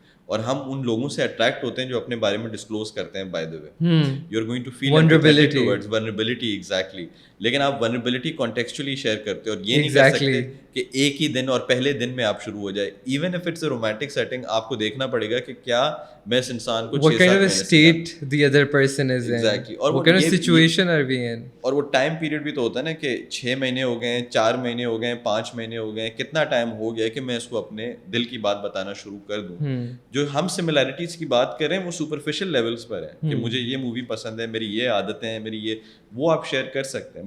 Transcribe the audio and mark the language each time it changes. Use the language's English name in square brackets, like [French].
[Urdu] اور ہم ان لوگوں سے اٹریکٹ ہوتے ہیں جو اپنے بارے میں ڈسکلوز کرتے ہیں. [English] By the way you are going to feel vulnerability, exactly. [Urdu] لیکن آپ ولنریبلٹی کانٹیکسچولی شیئر کرتے ہو, اور یہ نہیں کر سکتے کہ ایک ہی دن اور پہلے دن میں آپ شروع ہو جائے. [English] even if it's a romantic setting, [Urdu] آپ کو دیکھنا پڑے گا کہ کیا میں اس انسان کو [English] what kind of a state the other person is in, what kind of situation are we in. [Urdu] اور وہ ٹائم پیریڈ بھی تو ہوتا ہے نا کہ 6 مہینے ہو گئے ہیں, 4 مہینے ہو گئے ہیں, 5 مہینے ہو گئے ہیں, کتنا ٹائم ہو گیا کہ میں اس کو اپنے دل کی بات بتانا شروع کر دوں. جو ہم سملیرٹیز کی بات کر رہے ہیں وہ سپرفیشل لیولس پر ہیں کہ مجھے یہ مووی پسند ہے, میری یہ عادتیں ہیں, میری یہ, وہ آپ شیئر کر سکتے ہیں.